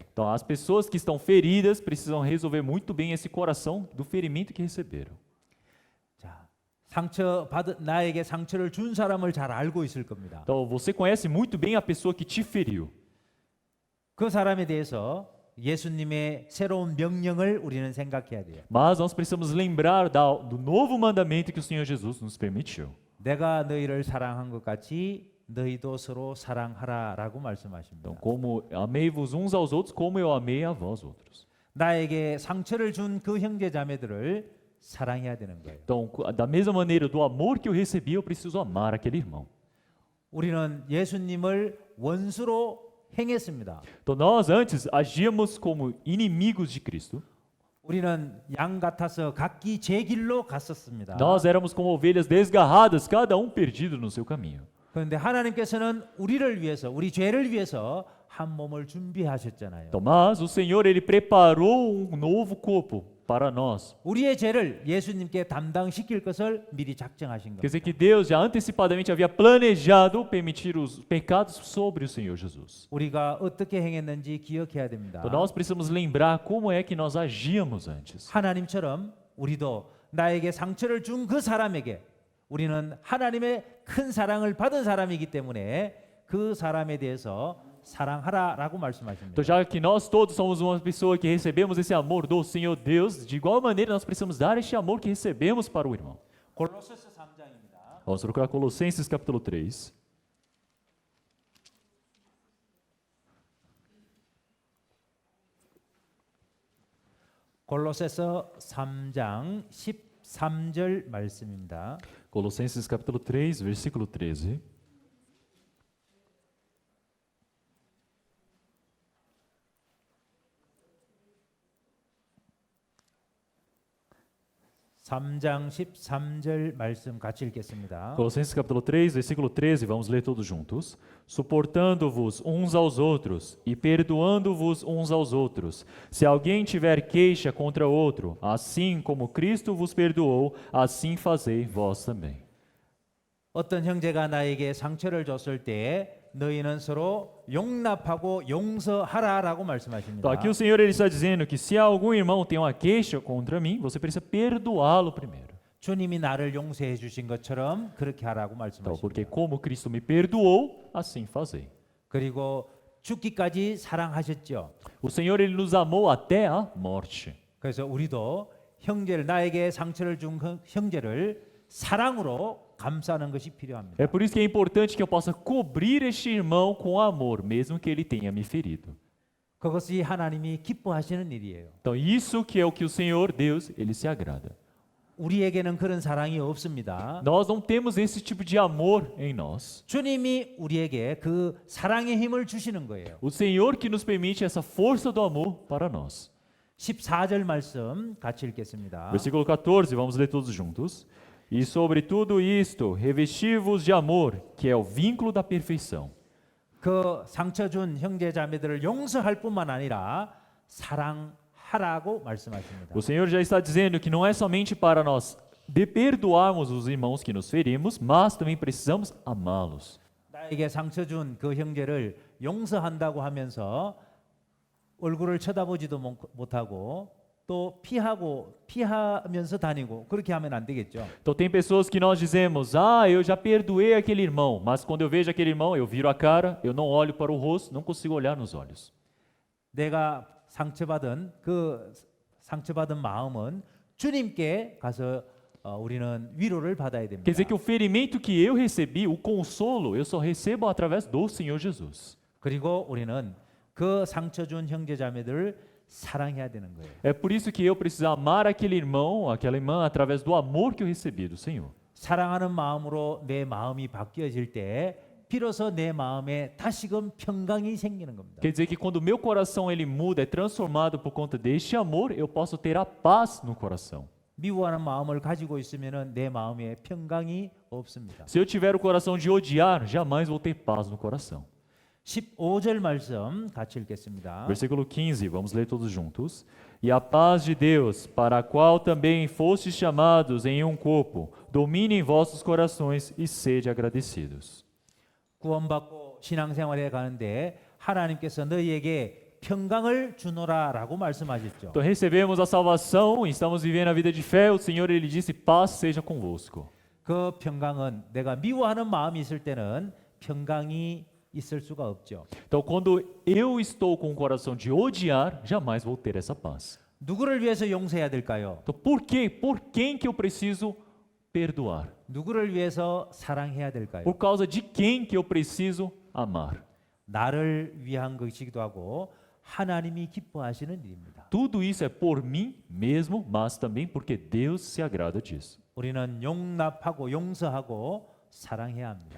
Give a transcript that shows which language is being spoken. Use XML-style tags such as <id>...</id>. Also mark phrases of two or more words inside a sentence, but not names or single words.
<pt>Então, as pessoas que estão feridas precisam resolver muito bem esse coração do ferimento que receberam.</pt> <ko>자, 나에게 상처를 준 사람을 잘 알고 있을 겁니다.</ko> <pt>Então, você conhece muito bem a pessoa que te feriu.</pt> <ko>그 사람에 대해서 예수님의 새로운 명령을 우리는 생각해야 돼요.</ko> <pt>Mas nós precisamos lembrar do novo mandamento que o Senhor Jesus nos permitiu.</pt> <ko>내가 너희를 사랑한 것 같이 너희도 서로 사랑하라라고 말씀하십니다.</ko> <pt>Então, como amei-vos uns aos outros, como eu amei a vós outros.</pt> <ko>나에게 상처를 준 그 형제 자매들을 사랑해야 되는 거예요.</ko> <pt>Então, da mesma maneira do amor que eu recebi, eu preciso amar aquele irmão.</pt> <ko>우리는 예수님을 원수로 행했습니다.</ko> <pt>Então, nós antes agíamos como inimigos de Cristo.</pt> <ko>우리는 양 같아서 각기 제 길로 갔었습니다.</ko> <pt>Nós éramos como ovelhas desgarradas, cada um perdido no seu caminho.</pt> <ko>그런데 하나님께서는 우리를 위해서, 우리 죄를 위해서 한 몸을 준비하셨잖아요.</ko> <pt>Então, mas o Senhor, ele preparou um novo corpo para nós.</pt> <ko>우리의 죄를 예수님께 담당시킬 것을 미리 작정하신</ko> <pt>Quer dizer</pt> <ko>겁니다.</ko> <pt>que Deus já antecipadamente havia planejado permitir os pecados sobre o Senhor Jesus.</pt> <ko>우리가 어떻게 행했는지 기억해야 됩니다.</ko> <pt>Então nós precisamos lembrar como é que nós agíamos antes.</pt> <ko>하나님처럼 우리도 나에게 상처를 준 그 사람에게 우리는 하나님의 큰 사랑을 받은 사람이기 때문에 그 사람에 대해서 사랑하라라고 말씀하십니다.</ko> <pt>Então, já que nós todos somos uma pessoa que recebemos esse amor do Senhor Deus, de igual maneira nós precisamos dar este amor que recebemos para o irmão.</pt> <ko>골로새서 3장입니다.</ko> <pt>Vamos procurar Colossenses capítulo 3.</pt> <ko>골로새서 3장 13절 말씀입니다.</ko> <pt>Colossenses capítulo 3, versículo 13.</pt> <ko>3장 13절 말씀 같이 읽겠습니다.</ko> <pt>Colossenses capítulo 3, versículo 13, vamos ler todos juntos. Suportando-vos uns aos outros e perdoando-vos uns aos outros. Se alguém tiver queixa contra outro, assim como Cristo vos perdoou, assim fazei vós também.</pt> <ko>어떤 형제가 나에게 상처를 줬을 때 너희는 서로 용납하고 용서하라라고 말씀하십니다.</ko> <pt>Então, aqui o Senhor ele está dizendo que se algum irmão tem uma queixa contra mim, você precisa perdoá-lo primeiro.</pt> <ko>주님이 나를 용서해 주신 것처럼 그렇게 하라고</ko> <pt>Então, porque</pt> <ko>말씀하십니다.</ko> <pt>como Cristo me perdoou, assim fazei.</pt> <ko>그리고 죽기까지 사랑하셨죠.</ko> <pt>O Senhor ele nos amou até a morte.</pt> <ko>그래서 우리도 형제를 나에게 상처를 준 형제를 사랑으로 감싸는 것이 필요합니다.</ko> <pt>É por isso que é importante que eu possa cobrir este irmão com amor, mesmo que ele tenha me ferido.</pt> <ko>그것이 하나님이 기뻐하시는 일이에요.</ko> <pt>Então, isso que é o que o Senhor Deus, ele se agrada.</pt> <ko>우리에게는 그런 사랑이 없습니다.</ko> <pt>Nós não temos esse tipo de amor em nós.</pt> <ko>주님이 우리에게 그 사랑의 힘을 주시는 거예요.</ko> <pt>O Senhor que nos permite essa força do amor para nós.</pt> <ko>14절 말씀 같이 읽겠습니다.</ko> <pt>Versículo 14, vamos ler todos juntos. E sobre tudo isto, revesti-vos de amor, que é o vínculo da perfeição.</pt> <ko>그 상처 준 형제 자매들을 용서할 뿐만 아니라 사랑하라고 말씀하십니다.</ko> <pt>O Senhor já está dizendo que não é somente para nós perdoarmos os irmãos que nos ferimos, mas também precisamos amá-los.</pt> <ko>나에게 상처 준 그 형제를 용서한다고 하면서 얼굴을 쳐다보지도 못하고 또 피하면서 다니고 그렇게 하면 안 되겠죠.</ko> <pt>Então tem pessoas que nós dizemos, eu já perdoei aquele irmão, mas quando eu vejo aquele irmão, eu viro a cara, eu não olho para o rosto, não consigo olhar nos olhos.</pt> <ko>내가 상처받은 마음은 주님께 가서 우리는 위로를 받아야 됩니다.</ko> <pt>Quer dizer que o ferimento que eu recebi, o consolo, eu só recebo através do Senhor Jesus.</pt> <ko>그리고 우리는 그 상처 준 형제 자매들을 사랑해야 되는 거예요.</ko> <pt>É por isso que eu preciso amar aquele irmão, aquela irmã, através do amor que eu recebi do Senhor.</pt> <ko>사랑하는 마음으로 내 마음이 바뀌어질 때 비로소 내 마음에 다시금 평강이 생기는 겁니다.</ko> <pt>Quer dizer que quando o meu coração ele muda, é transformado por conta deste amor, eu posso ter a paz no coração.</pt> <ko>미워하는 마음을 가지고 있으면은 내 마음에 평강이 없습니다.</ko> <pt>Se eu tiver o coração de odiar, jamais vou ter paz no coração.</pt> <ko>15절 말씀 같이 읽겠습니다.</ko> <pt>Versículo 15, vamos ler todos juntos. E a paz de Deus, para a qual também fostes chamados em um corpo, domine em vossos corações e sede agradecidos.</pt> <ko>구원받고 신앙생활에 가는데 하나님께서 너희에게 평강을 주노라라고 말씀하셨죠.</ko> <pt>Então recebemos a salvação, estamos vivendo a vida de fé, o Senhor ele disse, paz seja convosco.</pt> <ko>그 평강은 내가 미워하는 마음이 있을 때는 평강이 있을 수가 없죠.</ko> <pt>Então quando eu estou com o coração de odiar, jamais vou ter essa paz.</pt> <ko>누구를 위해서 용서해야 될까요?</ko> <pt>Então por quê? Por quem que eu preciso perdoar?</pt> <ko>누구를 위해서 사랑해야 될까요?</ko> <pt>Por causa de quem que eu preciso amar?</pt> <ko>나를 위한 것이기도 하고 하나님이 기뻐하시는 일입니다.</ko> <pt>Tudo isso é por mim mesmo, mas também porque Deus se agrada disso.</pt> <ko>우리는 용납하고 용서하고 사랑해야 합니다.</ko>